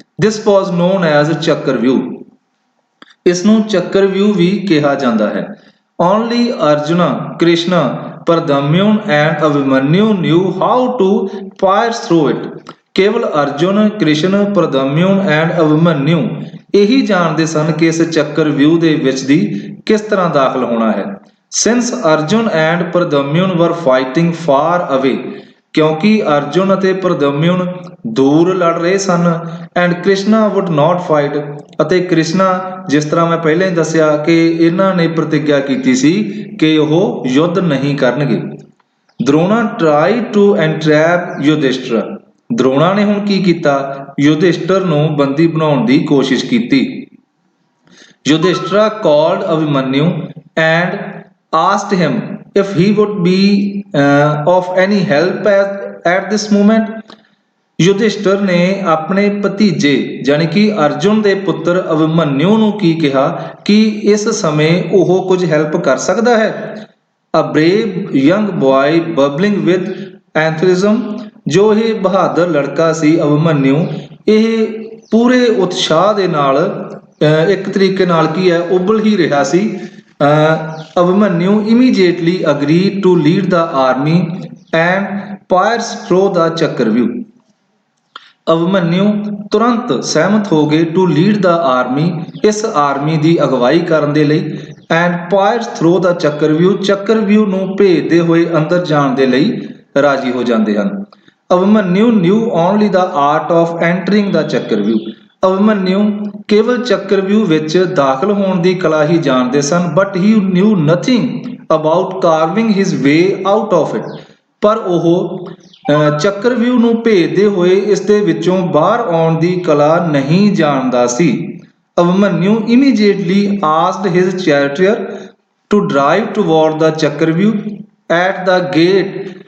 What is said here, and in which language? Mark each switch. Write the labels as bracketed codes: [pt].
[en] This was known as [pa] ਚੱਕਰ view. ਇਸ ਨੂੰ ਚੱਕਰ ਵਿਊ ਵੀ ਕਿਹਾ ਜਾਂਦਾ ਹੈ। [en] Only Arjuna, Krishna, Pradamyun and Abhimanyu knew how to pierce through it. [pa] ਕੇਵਲ ਅਰਜੁਨ, ਕ੍ਰਿਸ਼ਨ, ਪ੍ਰਦਮਯੁਨ ਐਂਡ ਅਭਿਮਨਯੂ ਇਹੀ ਜਾਣਦੇ ਸਨ ਕਿ ਇਸ ਚੱਕਰ ਵਿਊ ਦੇ ਵਿੱਚ ਦੀ ਕਿਸ ਤਰ੍ਹਾਂ ਦਾਖਲ ਹੋਣਾ ਹੈ। [en] Since Arjun and Pradamyun were fighting far away, [pa] ਕਿਉਂਕਿ ਅਰਜੁਨ ਅਤੇ ਪ੍ਰਦਮਯੁਨ ਦੂਰ ਲੜ ਰਹੇ ਸਨ, [en] and Krishna would not fight, [pa] ਅਤੇ ਕ੍ਰਿਸ਼ਨਾ, ਜਿਸ ਤਰ੍ਹਾਂ ਮੈਂ ਪਹਿਲਾਂ ਹੀ ਦੱਸਿਆ ਕਿ ਇਹਨਾਂ ਨੇ ਪ੍ਰਤਿੱਗਿਆ ਕੀਤੀ ਸੀ ਕਿ ਉਹ ਯੁੱਧ ਨਹੀਂ ਕਰਨਗੇ। [en] Drona tried to entrap Yudhishthira. [pa] ਦਰੋਣਾ ਨੇ ਹੁਣ ਕੀ ਕੀਤਾ? ਯੁਧਿਸ਼ਠਰ ਨੂੰ ਬੰਦੀ ਬਣਾਉਣ ਦੀ ਕੋਸ਼ਿਸ਼ ਕੀਤੀ। [en] Yudhishthira called Abhimanyu and asked him if he would be of any help at this moment. [pa] Yudhishthira ਨੇ ਆਪਣੇ ਭਤੀਜੇ ਜਾਨੀ ਕਿ ਅਰਜੁਨ ਦੇ ਪੁੱਤਰ ਅਭਿਮਨਯੂ ਨੂੰ ਕੀ ਕਿਹਾ ਕਿ ਇਸ ਸਮੇਂ ਉਹ ਕੁਝ ਹੈਲਪ ਕਰ ਸਕਦਾ ਹੈ। [en] A brave young boy bubbling with enthusiasm, [pa] ਜੋ ਇਹ ਬਹਾਦਰ ਲੜਕਾ ਸੀ ਅਭਿਮਨਯੂ, ਇਹ ਪੂਰੇ ਉਤਸ਼ਾਹ ਦੇ ਨਾਲ ਇੱਕ ਤਰੀਕੇ ਨਾਲ ਕੀ ਹੈ, ਉਬਲ ਹੀ ਰਿਹਾ ਸੀ। [en] Abhimanyu immediately agreed to lead the army and pierce through the Chakravyuh. [pa] Abhimanyu ਤੁਰੰਤ ਸਹਿਮਤ ਹੋ ਗਏ [en] to lead the army, [pa] ਇਸ ਆਰਮੀ ਦੀ ਅਗਵਾਈ ਕਰਨ ਦੇ ਲਈ, [en] and pierce through the [pa] ਚੱਕਰਵਿਊਹ ਨੂੰ ਭੇਜਦੇ ਹੋਏ ਅੰਦਰ ਜਾਣ ਦੇ ਲਈ ਰਾਜੀ ਹੋ ਜਾਂਦੇ ਹਨ। [en] Abhimanyu knew only the art of entering the chakravyuh, [pa] ਅਭਿਮਨਿਊ ਕੇਵਲ ਚੱਕਰਵਿਊਹ ਵਿੱਚ ਦਾਖਲ ਹੋਣ ਦੀ ਕਲਾ ਹੀ ਜਾਣਦੇ ਸਨ, [en] but he knew nothing about carving his way out of it, [pa] ਪਰ ਉਹ ਚੱਕਰਵਿਊਹ ਨੂੰ ਭੇਜਦੇ ਹੋਏ ਇਸ ਦੇ ਵਿੱਚੋਂ ਬਾਹਰ ਆਉਣ ਦੀ ਕਲਾ ਨਹੀਂ ਜਾਣਦਾ ਸੀ। [en] Abhimanyu immediately asked his charioteer to drive toward the chakravyuh at the gate।